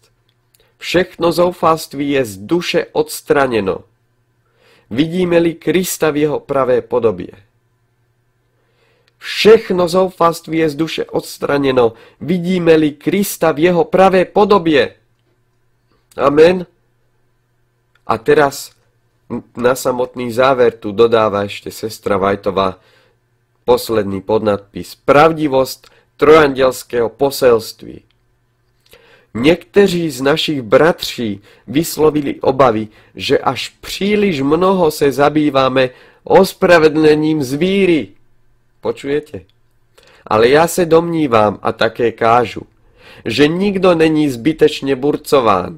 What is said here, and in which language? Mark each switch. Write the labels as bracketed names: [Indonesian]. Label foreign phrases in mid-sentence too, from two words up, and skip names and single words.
[Czech] Všechno zoufalství je z duše odstraněno. Vidíme-li Krista v jeho pravé podobě. Všechno zoufalství je z duše odstraněno. Vidíme-li Krista v jeho pravé podobě. Amen. [Slovak] A teraz na samotný záver tu dodáva ešte sestra Vajtová posledný podnadpis. [Czech] Pravdivost trojandělského poselství. Někteří z našich bratří vyslovili obavy, že až příliš mnoho se zabýváme ospravedlněním z víry. [Slovak] Počujete? [Czech] Ale já se domnívám a také kážu, že nikdo není zbytečně burcován.